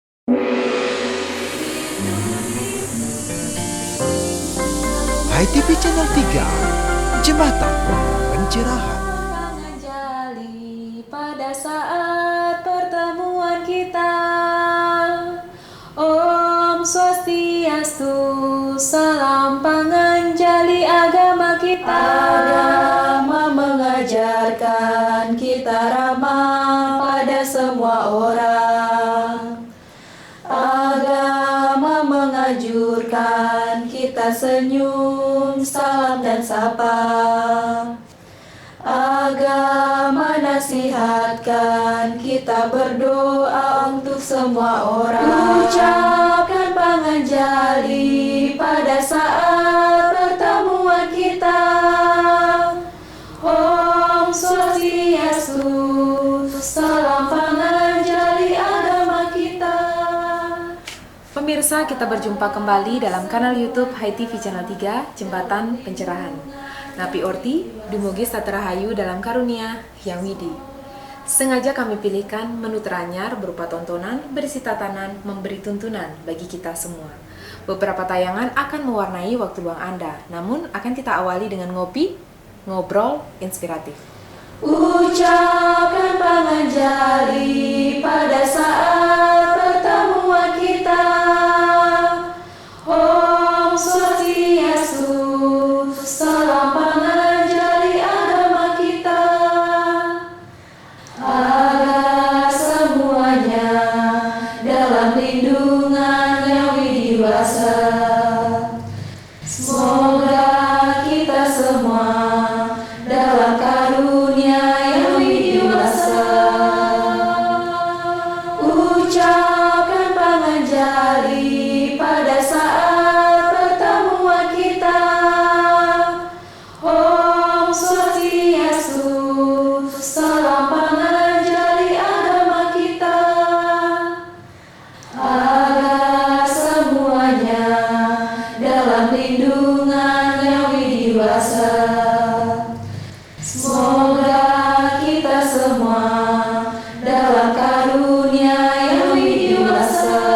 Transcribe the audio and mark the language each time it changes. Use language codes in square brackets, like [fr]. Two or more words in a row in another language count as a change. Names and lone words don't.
[id] HiTV Channel 3, Jembatan Pencerahan. Jali pada saat pertemuan kita. Om Swastiastu, salam panganjali agama kita. Agama mengajarkan kita ramah pada semua orang. Agama menganjurkan kita senyum, salam dan sapa. Agama nasihatkan kita berdoa untuk semua orang. Ucapkan panganjali pada saat pertemuan kita. Om Swastiastu, salam panganjali agama kita. Pemirsa, kita berjumpa kembali dalam kanal YouTube HiTV Channel 3, Jembatan Pencerahan. [ban] Napi Orti, dumugi saterahayu [id] dalam karunia Hyang Widi. Sengaja kami pilihkan menu teranyar berupa tontonan, berisi tatanan, memberi tuntunan bagi kita semua. Beberapa tayangan akan mewarnai waktu luang Anda, namun akan kita awali dengan ngobrol inspiratif. Ucapkan panganjali pada saat pertemuan kita. Om Swastiastu, salam panganjali agama kita. Agar semuanya dalam lindungan Yang Widiwasa. Semoga kita semua dalam karunia Yang Widiwasa. Ucapkan panganjali pada saat pertemuan kita. Om Swastiastu, salam panganjali agama kita. Agar semuanya dalam lindungan Yang Widiwasa. Semoga kita semua dalam karunia Yang Widiwasa.